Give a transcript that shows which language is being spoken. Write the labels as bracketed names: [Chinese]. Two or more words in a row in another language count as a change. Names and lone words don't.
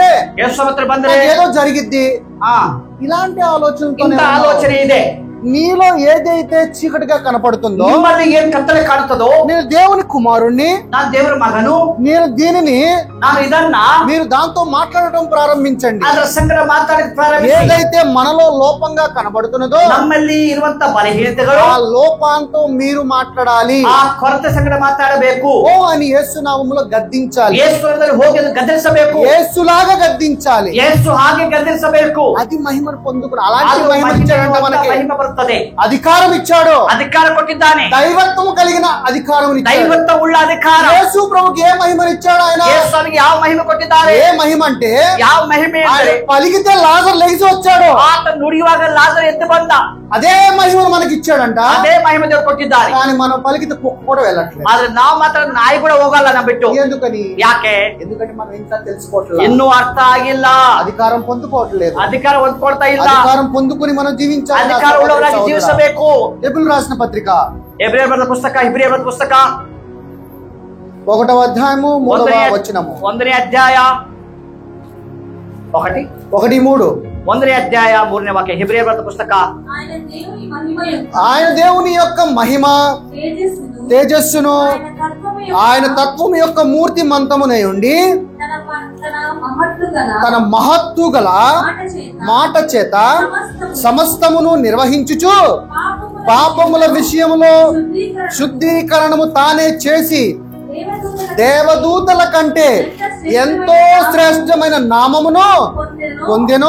[Kannada] ಯೇಸು ಸ್ವಾಮಿ ಹತ್ರ ಬಂದ್ರೆ [Telugu] ఏదో జరిగిద్ది. ఇలాంటి ఆలోచనతో [Kannada] ಇಂಥ ಆಲೋಚನೆ ಇದೆ. [Telugu] నీలో ఏదైతే చీకటిగా కనపడుతుందో, [Kannada] ನಿಮ್ಮಲ್ಲಿ ಏನ್ ಕತ್ತಲೆ ಕಾಣುತ್ತದೋ, [Telugu] నేను దేవుని కుమారుణ్ణి, [Kannada] ನಾನು ದೇವರ ಮಗನು, [Telugu] నేను దీనిని [Kannada] ನಾನು ಇದನ್ನ [Telugu] మీరు దాంతో మాట్లాడటం ప్రారంభించండి. [Kannada] ಅದರ ಸಂಗಡ ಮಾತಾಡಕ್ಕೆ ಪ್ರಾರಂಭಿಸಿ. [Telugu] ఏదైతే మనలో లోపంగా కనబడుతున్నదో [Kannada] ನಮ್ಮಲ್ಲಿ ಇರುವಂತ ಬಲಹೀನತೆಗಳು, [Telugu] ఆ లోపాంతో మీరు మాట్లాడాలి. [Kannada] ಆ ಕೊರತೆ ಸಂಗಡ ಮಾತಾಡಬೇಕು. [Telugu] ఓ అని యేసు నామములో గద్దించాలి. [Kannada] ಯೇಸುವಿನಲ್ಲಿ ಹೋಗಿ ಗದರಿಸಬೇಕು. [Telugu] యేసులాగా గద్దించాలి. [Kannada] ಯೇಸು ಹಾಗೆ ಗದರಿಸಬೇಕು. [Telugu] అది మహిమను పొందుకుని అలాంటి మహిమ ఇచ్చాడంట మనకి. [Kannada] ಮಹಿಮೆ ಬರುತ್ತದೆ. [Telugu] అధికారం ఇచ్చాడు, [Kannada] ಅಧಿಕಾರ ಕೊಟ್ಟಿದ್ದಾನೆ, [Telugu] దైవత్వము కలిగిన అధికారం ఇచ్చాడు. [Kannada] ದೈವತ್ವ ಉಳ್ಳ ಅಧಿಕಾರ. [Telugu] యేసు ప్రభుకి ఏ మహిమను ఇచ్చాడు ఆయన? [Kannada] ಯೇಸು ಸ್ವಾಮಿಗೆ ಯಾವ ಮಹಿಮೆ ಕೊಟ್ಟಿದ್ದಾರೆ? [Telugu] ఏ మహిమ అంటే [Kannada] ಯಾವ ಮಹಿಮೆ [Telugu] ఆయన [Kannada] ಅಂದರೆ [Telugu] పలికితే లాజర్ లేచి వచ్చాడు. [Kannada] ಆತ ನುಡಿಯುವಾಗ ಲಾಜರ್ ಎದ್ದು ಬಂದ. [Telugu] అదే మహిమను మనకి ఇచ్చాడంట. [Kannada] ಅದೇ ಮಹಿಮೆ ದೇವರು ಕೊಟ್ಟಿದ್ದಾರೆ. [Telugu] కానీ మనం పలికితే కుక్క కూడా వెళ్ళట్లేదు. [Kannada] ಆದ್ರೆ ನಾವು ಮಾತ್ರ ನಾಯಿ ಕೂಡ ಹೋಗಲ್ಲ ನಾ ಬಿಟ್ಟು. [Telugu] ఎందుకని? [Kannada] ಯಾಕೆ? [Telugu] ఎందుకంటే మనం ఇంకా తెలుసుకోవట్లేదు, [Kannada] ಇನ್ನೂ ಅರ್ಥ ಆಗಿಲ್ಲ, [Telugu] అధికారం పొందుకోవట్లేదు. [Kannada] ಅಧಿಕಾರ ಹೊಂದ್ಕೊಳ್ತಾ ಇಲ್ಲ. [Telugu] అధికారం పొందుకుని మనం జీవించాలి. [Kannada] ಅಧಿಕಾರ ಉಳ್ಳವರಾಗಿ ಜೀವಿಸಬೇಕು. [Telugu] హెబ్రీయులకు రాసిన పత్రిక [Kannada] ಹೆಬ್ರಿಯರ ಬರೆದ ಪುಸ್ತಕ [Telugu] 1వ అధ్యాయము 3వ వచనము. [Kannada] 1ನೇ ಅಧ್ಯಾಯ 1:3. 1ನೇ ಅಧ್ಯಾಯ 3ನೇ ವಾಕ್ಯ. ಹೆಬ್ರಿಯರ ಬರೆದ ಪುಸ್ತಕ. [Telugu] ఆయన దేవుని యొక్క మహిమ తేజస్సును ఆయన తత్వము యొక్క మూర్తి మంతమునై ఉండి తన మహత్తు గల మాట చేత సమస్తమును నిర్వహించుచు పాపముల విషయములో శుద్ధీకరణము తానే చేసి దేవదూతల కంటే ఎంతో శ్రేష్టమైన నామమును పొందెను.